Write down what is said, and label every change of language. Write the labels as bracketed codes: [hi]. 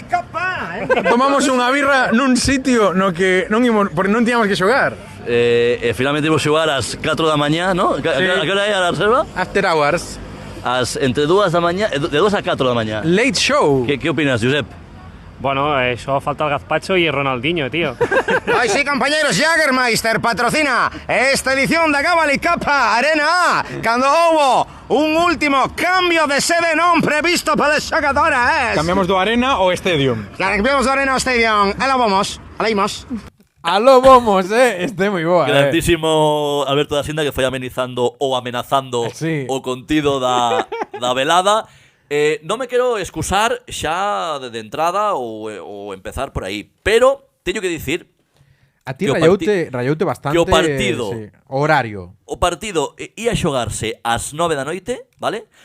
[gl] Tomamos unha birra nun sitio no que porque non tiñamos que xogar. Finalmente imos xogar ás 4 da mañá, ¿no? A que hora é a reserva? [en] After hours, [gl] Entre 2 da mañá, de 2 a 4 da mañá. [en] late show. [gl] Que opinas, Josep? [es] Bueno, eso falta el Gazpacho y Ronaldinho, tío. [gl] Ay, sí, compañeros, Jägermeister patrocina esta edición da Gabali Cup Arena cando houbo un último cambio de sede non previsto para os xogadores. Cambiamos do Arena ao Stadium. Cambiamos do Arena ao Stadium. Alá vamos, alá imos. Aló, vamos, este moi boa. Grandísimo Alberto da Sinda que foi amenizando ou amenazando Sí. o contido da velada. Non me quero excusar xa de entrada ou empezar por aí, pero teño que dicir A ti que o rayoute bastante. que o partido- sí, horario. o partido ia xogarse ás 9 da noite, vale?